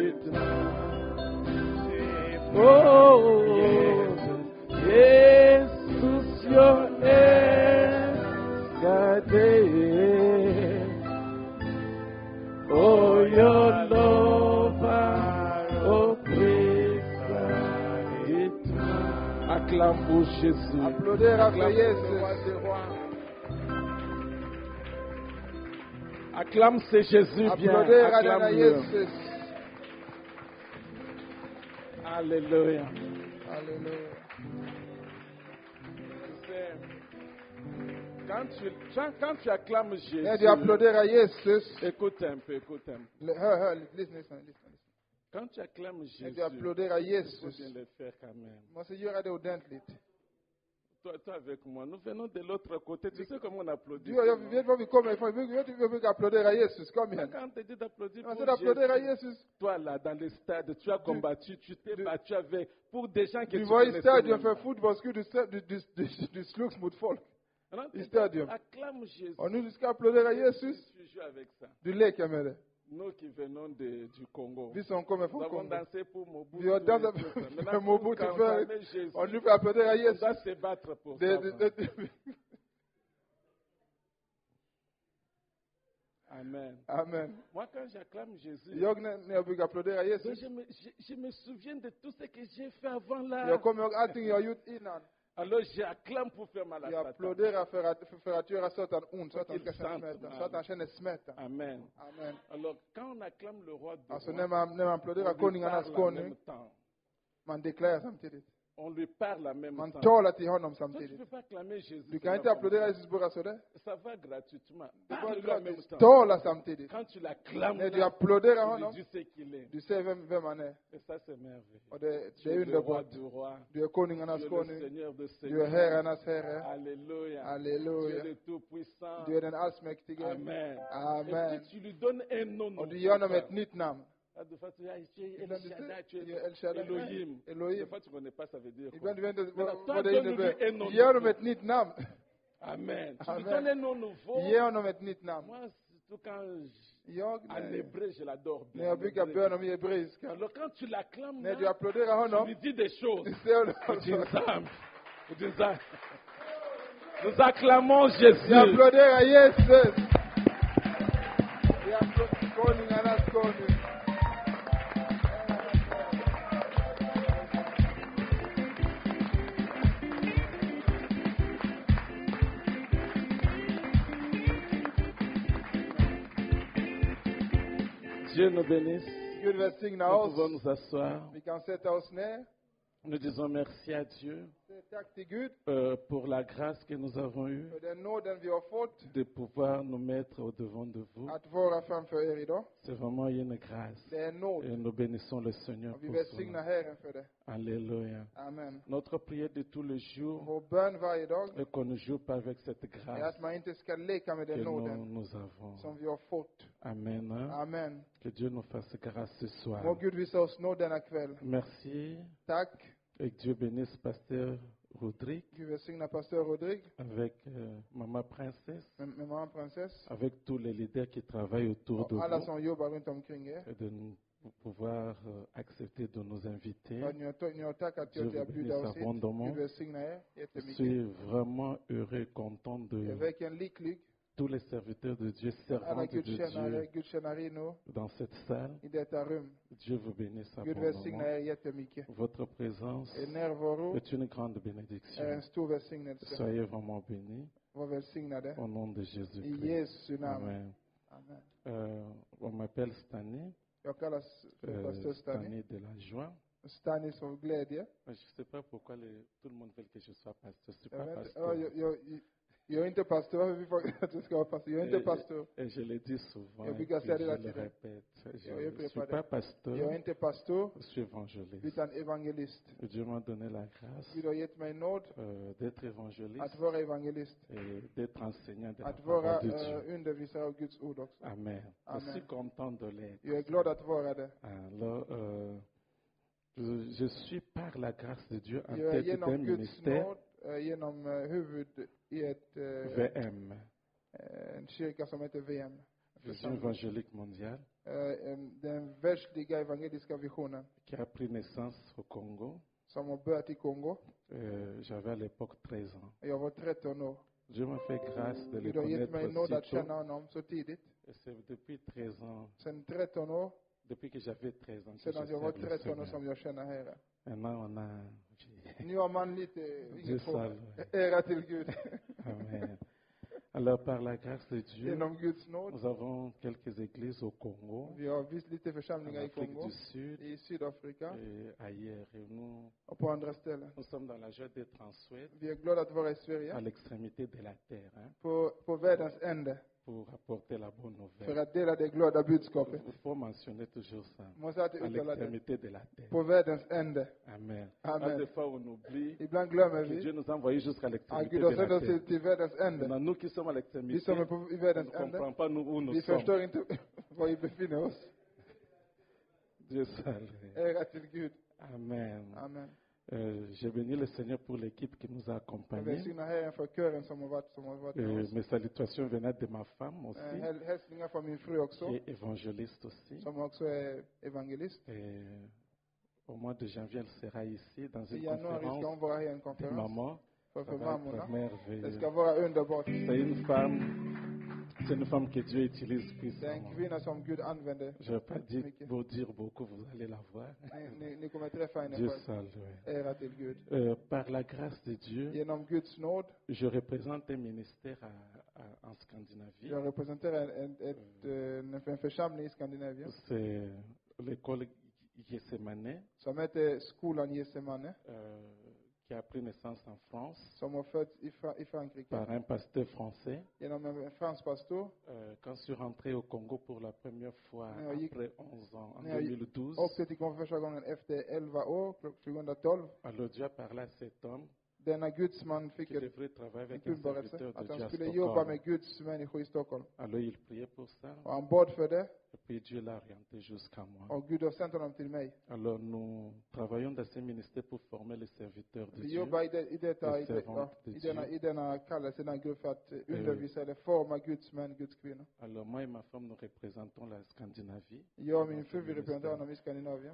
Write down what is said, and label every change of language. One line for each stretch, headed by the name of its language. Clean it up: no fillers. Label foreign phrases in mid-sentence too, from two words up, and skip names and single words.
English: Oh, Jesus, your oh, your Lord, oh, praise
French: acclame pour Jésus. Applaudir après Jesus. Acclame c'est Jésus bien. Applaudir à Acclame-le. Jesus. Alléluia. Alléluia. Quand tu acclames Jésus,
Swedish: När du applåderar Jesus.
French: écoute un peu, écoute un peu.
Swedish: Hör, listen.
French: Quand tu acclames
Swedish: När
French: Jésus,
Swedish: du applåderar
French: il faut
Swedish: Jesus.
French: bien le faire quand même.
Swedish: Du måste göra det ordentligt.
French: Toi avec moi, nous venons de l'autre côté. Tu sais comment on applaudit?
Swedish: Du och jag vet var vi kommer ifrån. Vi brukar applådera Jesus. Kom igen.
French: Quand on te dit d'applaudir
Swedish: Man
French: pour
Swedish: ska applådera
French: Jésus,
Swedish: Jesus.
French: toi là, dans le stade, tu as combattu, tu t'es battu avec, pour des gens que
Swedish: Du
French: tu
Swedish: var i
French: connaissais
Swedish: stadion
French: même
Swedish: för
French: pas.
Swedish: fotbollsskull. Du slogs mot folk.
French: Alors,
Swedish: i stadion.
French: acclame Jésus.
Swedish: Och nu ska applådera Jesus.
French: Tu joues avec ça.
Swedish: Du leker med det.
French: Nous qui venons du Congo.
Swedish: Vi som kommer
French: Nous
Swedish: från
French: avons
Swedish: Kongo.
French: dansé pour Mobutu.
Swedish: Vi har dansat
French: et tout ça.
Swedish: för
French: Maintenant,
Swedish: Mobutu
French: quand on
Swedish: förut.
French: acclame Jésus,
Swedish: Och nu får jag applådera
French: on
Swedish: Jesus.
French: doit se battre pour ça. Amen.
Swedish: Amen.
French: Moi, quand j'acclame Jésus,
Swedish: När jag brukar applådera Jesus.
French: je me souviens de tout ce que j'ai fait avant là.
Swedish: Jag kommer ihåg allting jag har gjort innan.
French: Alors j'acclame pour faire mal à
Swedish: Jag
French: Satan.
Swedish: applåderar för att göra Satan ont. Så att han ska känna Sant, smärta. Så att han känner smärta.
French: Amen.
Swedish: Amen.
French: Alors quand on acclame le roi de
Swedish: Alltså
French: roi,
Swedish: när man applåderar
French: on lui
Swedish: konungarnas
French: parle en
Swedish: konung.
French: même temps.
Swedish: Man deklarerar samtidigt.
French: On lui parle en même
Swedish: Man
French: temps.
Swedish: talar till honom
French: Toi, tu ne
Swedish: samtidigt.
French: peux pas acclamer Jésus.
Swedish: Du kan inte applådera Jesus bara sådär.
French: Ça va gratuitement.
Swedish: Du
French: Parle-lui
Swedish: bara
French: en même temps.
Swedish: tala samtidigt.
French: Quand tu l'acclames,
Swedish: När du
French: là,
Swedish: applåderar
French: tu
Swedish: honom.
French: lui dis ce qu'il est.
Swedish: Du säger vem han är.
French: Et ça, c'est merveilleux.
Swedish: Och det
French: Tu
Swedish: är
French: es le roi
Swedish: underbart.
French: du roi.
Swedish: Du är konungarnas
French: Tu es le
Swedish: konung.
French: Seigneur de
Swedish: Du är
French: Seigneur.
Swedish: herrarnas herre.
French: Alléluia. Tu es
Swedish: Halleluja.
French: le Tout-Puissant.
Swedish: Du är den allsmäktige.
French: Amen.
Swedish: Amen.
French: Et puis tu lui donnes un nom.
Swedish: Och du ger honom ett nytt namn.
French: De fois, tu es El
Swedish: Ibland du
French: Shaddai, tu
Swedish: säger
French: es
Swedish: El Shaddai.
French: Elohim. Des
Swedish: Elohim.
French: fois, tu ne connais pas, ça veut dire quoi.
Swedish: Ibland du vet inte Men vad det
French: donne-lui un
Swedish: innebär.
French: nom
Swedish: Ge honom
French: nouveau.
Swedish: ett nytt namn.
French: Amen. Tu lui
Swedish: Amen.
French: donnes un nom nouveau.
Swedish: Ge honom ett nytt namn.
French: Moi, surtout quand
Swedish: Jag,
French: en hébreu, je l'adore
Swedish: när jag brukar
French: bien.
Swedish: be honom i hebreiska.
French: Alors quand tu l'acclames,
Swedish: När du
French: là,
Swedish: applåderar
French: tu
Swedish: honom.
French: lui dis des choses.
Swedish: Du säger
French: Pour dire
Swedish: honom.
French: ça. Pour dire ça. Nous acclamons Jésus.
Swedish: Vi applåderar Jesus. Vi applåderar konungarnas konung.
French: Dieu nous bénisse.
Swedish: Gud välsigna
French: Nous
Swedish: oss.
French: pouvons nous asseoir.
Swedish: Vi kan sätta oss ner.
French: Nous disons merci à Dieu
Swedish: Säg tack till Gud
French: pour la grâce que nous avons eue
Swedish: för den nåden vi har fått
French: de pouvoir nous mettre au devant de vous.
Swedish: att vara framför er idag.
French: C'est vraiment une grâce.
Swedish: Det är en nåd.
French: Et nous bénissons le Seigneur
Swedish: Och vi
French: pour
Swedish: välsignar
French: cela.
Swedish: Herren för det.
French: Alléluia.
Swedish: Amen.
French: Notre prière de tous les jours
Swedish: Vår bön varje dag
French: est qu'on ne joue pas avec cette
Swedish: är
French: grâce
Swedish: att man inte ska leka med
French: que
Swedish: den nåden
French: nous avons.
Swedish: som vi har fått.
French: Amen. Hein?
Swedish: Amen.
French: Que Dieu nous fasse grâce ce soir.
Swedish: Må Gud visa oss nåd denna kväll.
French: Merci.
Swedish: Tack.
French: Et que Dieu bénisse Pasteur Rodrigue,
Swedish: Vi välsignar pastor Rodrigue,
French: avec Maman Princesse,
Swedish: med mamma prinsess
French: avec tous les leaders qui travaillent autour de
Swedish: och alla
French: vous,
Swedish: som jobbar runt omkring er.
French: et de pouvoir accepter de nous inviter.
Swedish: För att ni har tackat
French: Dieu
Swedish: till
French: vous
Swedish: att bjuda
French: bénisse
Swedish: oss hit.
French: abondamment.
Swedish: Gud välsigna er
French: Je
Swedish: jättemycket.
French: suis vraiment heureux, content
Swedish: Jag är
French: de
Swedish: verkligen lycklig.
French: tous les serviteurs de Dieu,
Swedish: Alla
French: servantes de Dieu
Swedish: gudstjänarinnor
French: dans cette salle.
Swedish: i detta rum.
French: Dieu vous bénisse
Swedish: Gud välsigna
French: abondamment.
Swedish: er jättemycket.
French: Votre présence
Swedish: Er närvaro
French: est une grande
Swedish: är
French: bénédiction.
Swedish: en stor välsignelse.
French: Soyez vraiment bénis
Swedish: Var välsignade.
French: au nom de
Swedish: I
French: Jésus-Christ.
Swedish: Jesu namn.
French: Amen.
Swedish: Amen.
French: On m'appelle Stani,
Swedish: Jag kallas för pastor Stani.
French: Stani de la joie.
Swedish: Stani som glädje.
French: Je ne sais pas pourquoi tout le monde veut que je sois pasteur. Je ne suis
Swedish: Jag
French: pas
Swedish: vet inte-
French: pasteur.
Swedish: ja, jag är inte pastor. Varför vi får att du ska vara pastor? Jag är inte pastor.
French: Et je le dis souvent,
Swedish: Jag
French: et
Swedish: brukar
French: puis
Swedish: säga det
French: je
Swedish: hela
French: le
Swedish: tiden.
French: répète. Je
Swedish: Jag
French: ne
Swedish: upprepar
French: suis
Swedish: det.
French: pas pasteur,
Swedish: Jag är inte pastor,
French: je suis évangéliste.
Swedish: utan evangelist.
French: Et Dieu m'a donné la grâce
Swedish: Gud har gett mig nåd
French: d'être évangéliste
Swedish: att vara evangelist.
French: et d'être enseignant de la
Swedish: Att vara
French: parole de Dieu.
Swedish: undervisare av Guds ord också.
French: Amen. Je
Swedish: Amen.
French: suis content de l'être.
Swedish: Jag är glad att vara det.
French: Alors, je suis par la grâce de Dieu en
Swedish: Jag är
French: tête d'un
Swedish: genom Guds
French: ministère
Swedish: nåd, genom huvud i
French: VM,
Swedish: en kyrka som heter VM.
French: Vision évangélique mondiale,
Swedish: Den världsliga evangeliska visionen
French: qui a pris naissance au Congo.
Swedish: som har börjat i Kongo.
French: J'avais à l'époque 13 ans.
Swedish: Jag var 13 år.
French: Dieu m'a fait grâce de le
Swedish: Gud har gett mig nåd
French: connaître
Swedish: att känna
French: aussitôt.
Swedish: honom så tidigt.
French: Et c'est depuis 13 ans,
Swedish: Sen 13 år,
French: depuis que j'avais 13 ans, que
Swedish: sedan
French: je
Swedish: jag var
French: sers le
Swedish: 13 år
French: Seigneur.
Swedish: som jag känner Herren.
French: Maintenant, on a...
Swedish: Nu har man lite
French: Dieu
Swedish: inget
French: salve.
Swedish: ära till Gud.
French: Amen. Alors, par la grâce de Dieu,
Swedish: Genom Guds nåd.
French: nous avons quelques églises au Congo,
Swedish: Vi har visst lite
French: en
Swedish: församlingar i
French: Afrique
Swedish: Kongo,
French: du Sud
Swedish: i Sydafrika
French: et ailleurs. Et
Swedish: och på andra ställen.
French: nous sommes dans la joie d'être en Suède,
Swedish: Vi är glada att vara i
French: à
Swedish: Sverige,
French: l'extrémité de la terre, hein,
Swedish: på världens ände,
French: pour apporter la bonne
Swedish: för
French: nouvelle.
Swedish: att dela det glada budskapet.
French: Il faut mentionner toujours ça,
Swedish: Måste alltid
French: à
Swedish: uttala det.
French: l'extrémité de la terre.
Swedish: På världens ände.
French: Amen.
Swedish: Amen.
French: Des fois, on oublie
Swedish: Ibland glömmer
French: que Dieu
Swedish: vi
French: nous a envoyés jusqu'à
Swedish: att
French: l'extrémité
Swedish: Gud
French: de
Swedish: har
French: la
Swedish: sänt oss
French: terre.
Swedish: till världens ände.
French: Maintenant, nous qui sommes à
Swedish: Vi
French: l'extrémité,
Swedish: som är
French: on
Swedish: på
French: ne
Swedish: världens ände,
French: comprend pas nous où nous
Swedish: vi
French: sommes.
Swedish: förstår inte var vi befinner oss.
French: Dieu salve.
Swedish: Ära till Gud.
French: Amen.
Swedish: Amen.
French: J'ai béni le Seigneur pour l'équipe qui nous a
Swedish: Jag
French: accompagnés.
Swedish: välsignar Herren för kören som har varit med oss.
French: Mes salutations venaient de ma femme aussi,
Swedish: Hälsningar från min fru också,
French: qui est évangéliste aussi.
Swedish: som också är evangelist.
French: Et au mois de janvier, elle sera ici dans
Swedish: I
French: une
Swedish: januari ska hon
French: conférence
Swedish: vara i en
French: de
Swedish: konferens
French: maman.
Swedish: för
French: Ça va être
Swedish: mammorna. Det
French: merveilleux.
Swedish: ska vara underbart.
French: C'est une femme que Dieu utilise
Swedish: Det är en
French: puissamment.
Swedish: kvinna som Gud använder.
French: Je ne vais pas dire,
Swedish: mycket.
French: vous dire beaucoup, vous allez la voir.
Swedish: Ni kommer träffa henne
French: Dieu
Swedish: själv.
French: salve.
Swedish: Ära till Gud.
French: Par la grâce de Dieu,
Swedish: Genom Guds nåd,
French: je représente un ministère en Scandinavie.
Swedish: jag representerar en församling i Skandinavien
French: C'est l'école Gethsemane
Swedish: som heter Skolan Getsemane,
French: qui a pris naissance en France
Swedish: som har fötts i Frankrike
French: par un pasteur français.
Swedish: genom en fransk pastor.
French: Quand je suis rentré au Congo pour la première fois
Swedish: När jag gick-
French: après 11 ans, en
Swedish: när jag
French: 2012,
Swedish: åkte till Kongo första gången efter 11 år, 2012.
French: alors Dieu a parlé à cet homme
Swedish: Denna gudsman fick
French: qui
Swedish: ett
French: devrait travailler avec un
Swedish: uppenbarelse
French: serviteur de
Swedish: att
French: Dieu
Swedish: han
French: à
Swedish: skulle jobba
French: Stockholm.
Swedish: med Guds människor i Stockholm.
French: Alors il priait pour ça,
Swedish: Och han bad för det,
French: et puis Dieu l'a orienté jusqu'à moi.
Swedish: och Gud har sänt honom till mig.
French: Alors nous travaillons dans ce ministère pour former les serviteurs de
Swedish: Vi
French: Dieu.
Swedish: jobbar i denna kallelse, denna grupp för att undervisa eller forma Guds män, Guds kvinnor.
French: Alors moi et ma femme, nous représentons la Scandinavie.
Swedish: Jag och min fru, vi representerar honom i Skandinavien.